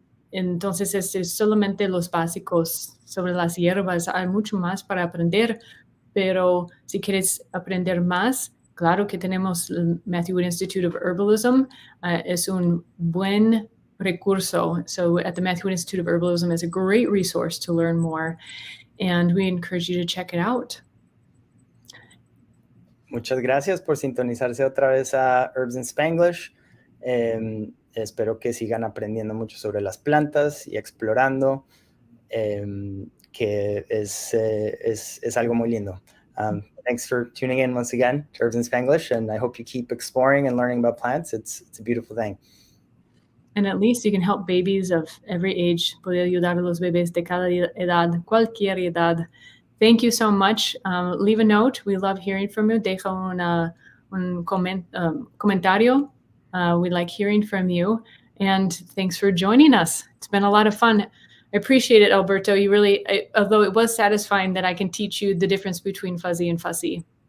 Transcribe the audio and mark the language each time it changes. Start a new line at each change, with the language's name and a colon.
Spanish: Entonces, es solamente los básicos sobre las hierbas. Hay mucho más para aprender, pero si quieres aprender más, claro que tenemos el Matthew Wood Institute of Herbalism. Es un buen recurso.
English: So at the Matthew Wood Institute of Herbalism is a great resource to learn more. And we encourage you to check it out.
Spanish: Muchas gracias por sintonizarse otra vez a Herbs in Spanglish. Espero que sigan aprendiendo mucho sobre las plantas y explorando, que es algo muy lindo.
English: Thanks for tuning in once again to Herbs in Spanglish, and I hope you keep exploring and learning about plants. It's a beautiful thing. And at least you can help babies of every age.
Spanish: Puede ayudar a los bebés de cada edad, cualquier edad.
English: Thank you so much. Leave a note. We love hearing from you.
Spanish: Deja un comentario.
English: We like hearing from you. And thanks for joining us. It's been a lot of fun. I appreciate it, Alberto. You really, although it was satisfying that I can teach you the difference between fuzzy and fussy.